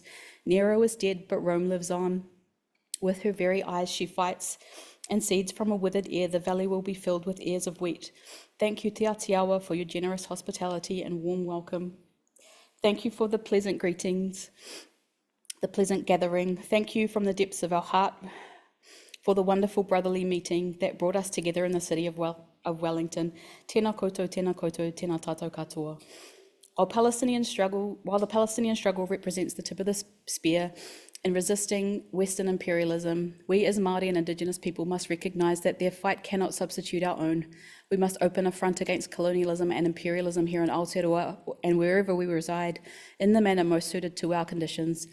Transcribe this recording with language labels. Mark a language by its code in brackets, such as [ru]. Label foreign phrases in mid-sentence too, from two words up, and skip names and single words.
[en] Nero is dead, but Rome lives on. With her very eyes she fights, and seeds from a withered ear, the valley will be filled with ears of wheat. Thank you, Te Atiawa, for your generous hospitality and warm welcome. Thank you for the pleasant greetings, the pleasant gathering. Thank you from the depths of our heart for the wonderful brotherly meeting that brought us together in the city of Wellington. [mi] Tēnā koutou, tēnā tātou katoa. [en] While the Palestinian struggle represents the tip of the spear in resisting Western imperialism, we as Māori and Indigenous people must recognise that their fight cannot substitute our own. We must open a front against colonialism and imperialism here in Aotearoa and wherever we reside in the manner most suited to our conditions.